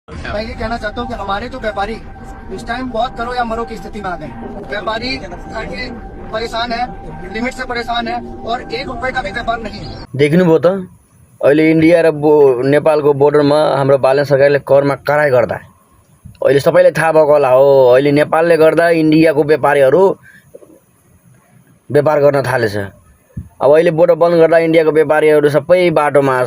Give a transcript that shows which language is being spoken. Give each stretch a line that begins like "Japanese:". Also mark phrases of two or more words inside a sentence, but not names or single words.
Hindi: मैं ये कहना चाहता हूँ कि हमारे जो व्यापारी इस टाइम बहुत करो या मरो की स्थिति में आ गए। व्यापारी आगे परेशान है, लिमिट से परेशान है और 1 रुपए का भी व्यापार नहीं है।
Nepali: देख्नुभयो त अहिले इन्डिया र नेपालको बोर्डरमा हाम्रो बालन सरकारले करमा कराई गर्दा अहिले सबैले थाहा भएको होला हो। अहिले नेपालले गर्दा इन्डियाको व्यापारीहरू व्यापार गर्न थालेछ। अब अहिले बोर्डर बन्द गर्दा इन्डियाको व्यापारीहरू सबै बाटोमा आछ।